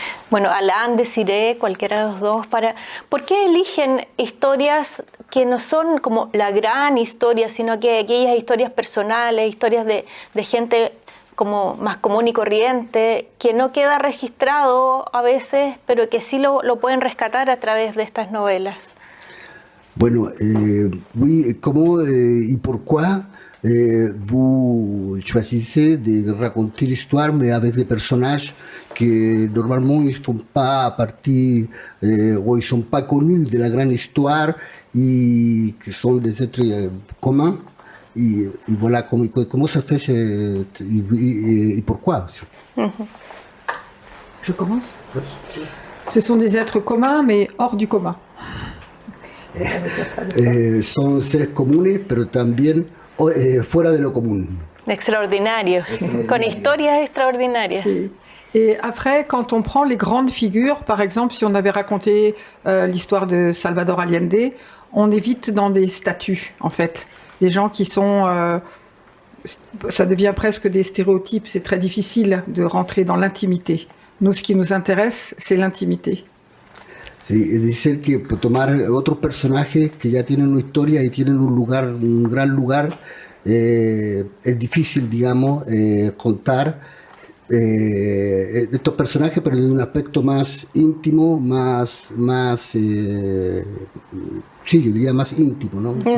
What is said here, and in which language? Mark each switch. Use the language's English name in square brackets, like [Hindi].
[Spanish] Bueno, Alain, Desiree, cualquiera de los dos, ¿por qué eligen historias que no son como la gran historia, sino que aquellas historias personales, historias de gente como más común y corriente, que no queda registrado a veces, pero que sí lo pueden rescatar a través de estas novelas? [French] Bueno, oui, comment et pourquoi vous choisissez de raconter l'histoire, mais avec des personnages qui normalement ils font pas partie ou ils sont pas connus de la grande histoire et qui sont des êtres communs? Et voilà, comment ça fait et pourquoi? Je commence. Ce sont des êtres communs, mais hors du commun. [Spanish] Son seres comunes, pero también fuera de lo común. Extraordinarios, con historias extraordinarias. Sí. [French] Et après, quand on prend les grandes figures, par exemple, si on avait raconté l'histoire de Salvador Allende, on évite dans des statues, en fait. Des gens qui sont... ça devient presque des stéréotypes, c'est très difficile de rentrer dans l'intimité. Nous, ce qui nous intéresse, c'est l'intimité. [Spanish] Sí, es decir, que tomar otros personajes que ya tienen una historia y tienen un gran lugar, es difícil, digamos, contar estos personajes, pero de un aspecto más íntimo, sí, yo diría más íntimo, ¿no?